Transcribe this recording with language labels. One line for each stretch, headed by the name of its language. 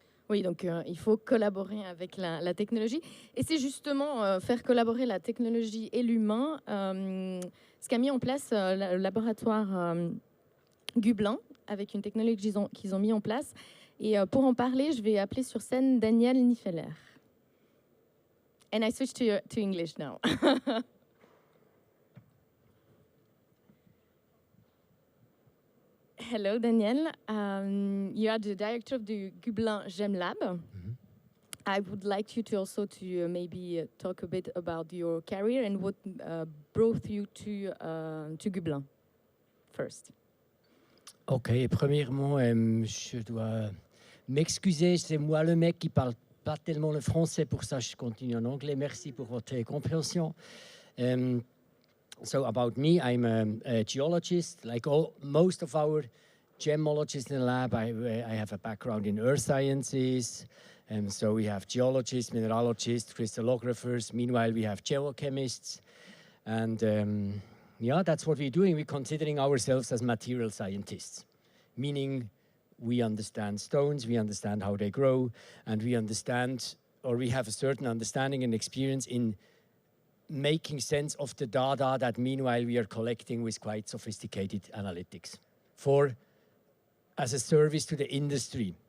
French: Oui, donc il faut collaborer avec la technologie. Et c'est justement faire collaborer la technologie et l'humain ce qu'a mis en place le laboratoire Gublin, avec une technologie qu'ils ont mis en place. Et pour en parler, je vais appeler sur scène Daniel Nifeller.
English: And I switch to English now. Hello, Daniel. You are the director of the Gublin GEM Lab. Mm-hmm. I would like you to also maybe talk a bit about your career and what brought you to Gublin first.
French: Ok, premièrement, je dois m'excuser, c'est moi le mec qui parle pas tellement le français, pour ça je continue en anglais. Merci pour votre compréhension.
English: So about me, I'm a geologist. Like most of our gemologists in the lab, I have a background in earth sciences. So we have geologists, mineralogists, crystallographers. Meanwhile, we have geochemists. And yeah, that's what we're doing. We're considering ourselves as material scientists, meaning we understand stones, we understand how they grow, and we understand, or we have a certain understanding and experience in making sense of the data that meanwhile we are collecting with quite sophisticated analytics as a service to the industry.